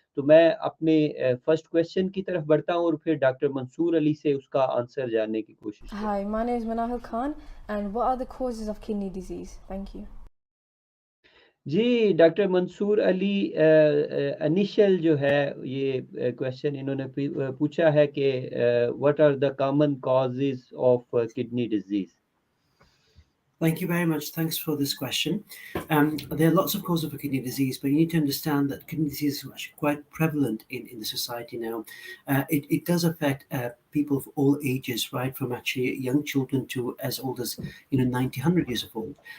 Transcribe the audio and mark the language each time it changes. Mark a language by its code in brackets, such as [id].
[hi] तो मैं अपने फर्स्ट क्वेश्चन की तरफ बढ़ता हूँ और फिर डॉक्टर मंसूर अली से उसका आंसर जानने की कोशिश करूँ। [en] Hi, my name is Manahil Khan, and what are the causes of kidney disease? Thank you. [hi] Ji doctor Mansoor Ali, initial जो है ये क्वेश्चन इन्होंने पूछा है कि [en] What are the common causes of kidney disease. Thank you very much. Thanks for this question. There are lots of causes for kidney disease, but you need to understand that kidney disease is actually quite prevalent in the society now. It does affect people of all ages, right, from actually young children to as old as 90, 100 years of old.